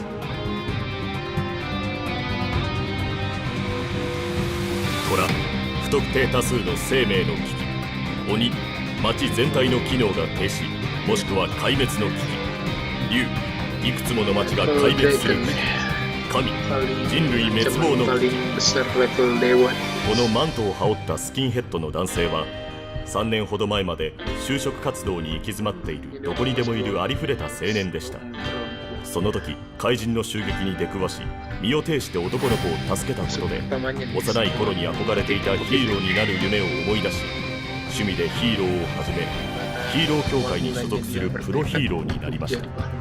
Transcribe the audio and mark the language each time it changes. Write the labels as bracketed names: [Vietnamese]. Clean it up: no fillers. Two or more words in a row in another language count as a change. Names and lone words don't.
[Japanese] 虎、不特定多数の生命の危機。鬼、町全体の機能が停止もしくは壊滅の危機。竜、いくつもの町が壊滅する危機。神、人類滅亡の危機。 [Indonesian] Paling besar level dewa. [Japanese] このマントを羽織ったスキンヘッドの男性は3年ほど前まで就職活動に行き詰まっているどこにでもいるありふれた青年でした。その時怪人の襲撃に出くわし身を挺して男の子を助けたことで幼い頃に憧れていたヒーローになる夢を思い出し趣味でヒーローを始めヒーロー協会に所属するプロヒーローになりました。